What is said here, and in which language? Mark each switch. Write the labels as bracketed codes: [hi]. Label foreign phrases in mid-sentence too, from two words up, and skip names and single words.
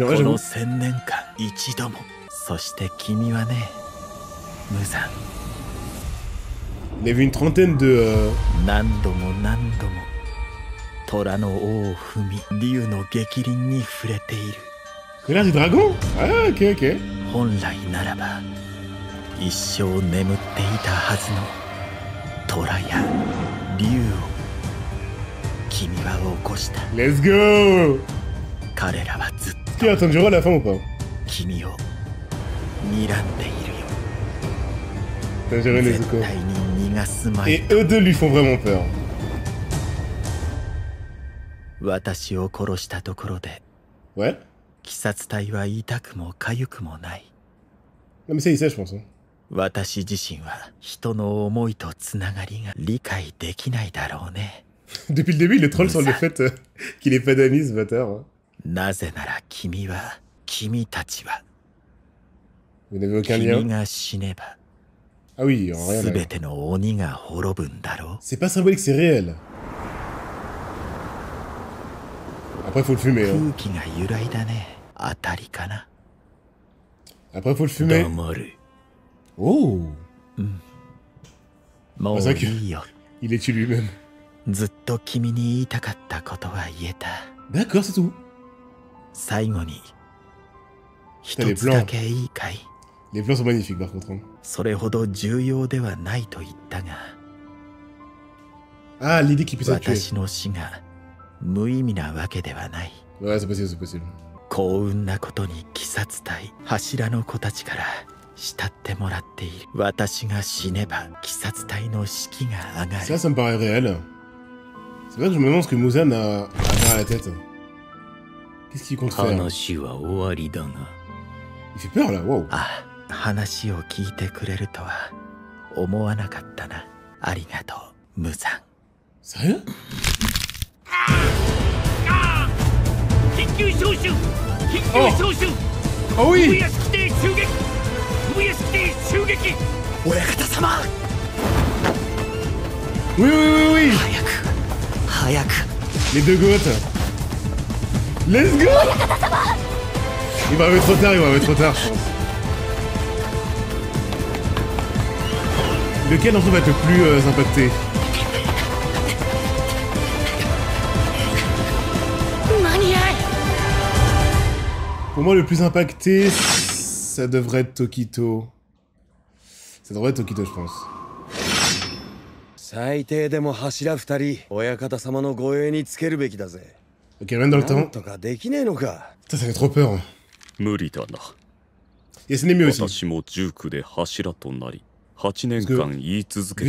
[fr] Ouais, j'avoue. Il a vu une trentaine de... Colère du dragon? Ah, ok, ok. [en] Let's go! [fr] Est-ce qu'il y a Tanjiro à la fin ou pas? Tanjiro et Nezuko. Et eux deux lui font vraiment peur. [ja] 私を殺したところで [fr] Ouais. [ja] 鬼殺隊は痛くも痒くもない。 [fr] Non mais ça il sait je pense. Hein. [ja] 私自身は人の思いとつながりが理解できないだろうね。 [fr] Depuis le début il le troll sur le fait qu'il ait pas d'amis ce bâtard. Hein. [ja] なぜなら君は、君たちは [fr] Vous n'avez aucun [ja] 君 [fr] lien. [ja] が死ねば [fr] Ah oui, en rien. [ja] 全ての鬼が滅ぶんだろう。 [fr] C'est pas symbolique, c'est réel. Après faut le fumer. Hein. [ja] 空気が揺らいだね。当たりかな。 [fr] Après faut le fumer. [ja] 黙る。 Oh. もういいよ。 [fr] Il est tué lui-même. [ja] ずっと君に言いたかったことは言えた。 [fr] D'accord, c'est tout. [ja] 最後に一つだけいいかい。 [fr] Les plans sont magnifiques par contre. Hein. [ja] それほど重要ではないと言ったが、 [fr] Ah, l'idée qu'il puisse être tué. [ja] 私の死が無意味なわけではない。 [fr] Ouais, c'est possible, c'est possible. [ja] 幸運なことに鬼殺隊、柱の子たちから慕ってもらっている。私が死ねば鬼殺隊の士気が上がる。 [fr] Ça, ça me paraît réel. C'est vrai que je me demande ce que Muzan a derrière la tête. Qu'est-ce qu'il compte faire? [ja] 話は終わりだが。 [fr] Il fait peur là, wow. [ja] あ、話を聞いてくれるとは思わなかったな。ありがとう、無惨。 [fr] Sérieux? [ja] 緊急招集！緊急招集！ [fr] Oh oui! [ja] 上屋敷邸襲撃！上屋敷邸襲撃！親方様！ [fr] Oui, oui, oui, oui! [ja] 早く、早く。 [fr] Les deux goths! [en] Let's go! [fr] Il va arriver trop tard, il va arriver trop tard, je pense. Lequel d'entre eux va être le plus impacté? Pour moi, le plus impacté, ça devrait être Tokito. Ça devrait être Tokito, je pense. [ja] 最低でも柱二人、親方様の護衛につけるべきだぜ。 [fr] Ok, même dans le [ja] な [fr] temps. [ja] んとかできねえのか。 [fr] Ça fait trop peur. [ja] 無理だな。 [fr] Et c'est Nemi aussi. [ja] 私も19で柱となり、8年間言い続け